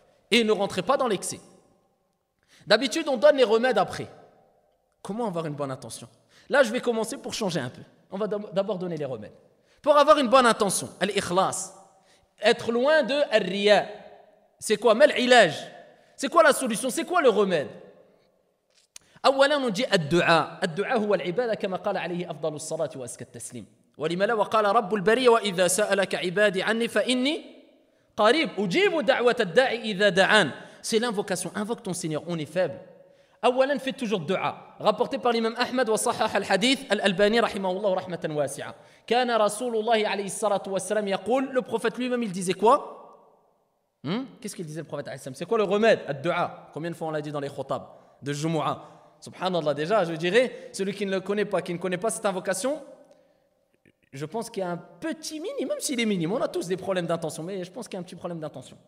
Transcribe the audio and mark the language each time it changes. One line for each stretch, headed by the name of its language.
French: Et ils ne rentraient pas dans l'excès. D'habitude, on donne les remèdes après. Comment avoir une bonne intention? Là, je vais commencer pour changer un peu. On va d'abord donner les remèdes. Pour avoir une bonne intention, al-ikhlas, être loin de al-riya. C'est quoi?
Arabic: Mal ilaj.
French: C'est quoi la solution? C'est quoi le remède?
Arabic: أولا نجي الدعاء هو العبادة كما قال عليه أفضل الصلاة وأزكى التسليم ولما لا وقال رب البرية وإذا سألك عبادي عني فإني قريب أجيب دعوة الداعي إذا دعان.
French: C'est l'invocation. Invoque ton Seigneur. On est faible.
Arabic: أولا
French: faites toujours dua. Rapporté par l'imam Ahmad
Arabic: وصحح الحديث الألباني رحمه الله رحمة واسعة. كان رسول الله عليه الصلاة والسلام يقول,
French: le prophète lui-même il disait quoi? Qu'est-ce qu'il disait le prophète alayhi salam? C'est quoi le remède? Ad-du'a. Combien de fois on l'a dit dans les khutab de Jumu'ah? Subhanallah, déjà, je dirais, celui qui ne le connaît pas, qui ne connaît pas cette invocation, je pense qu'il y a un petit minimum, même s'il est minime, on a tous des problèmes d'intention, mais je pense qu'il y a un petit problème d'intention.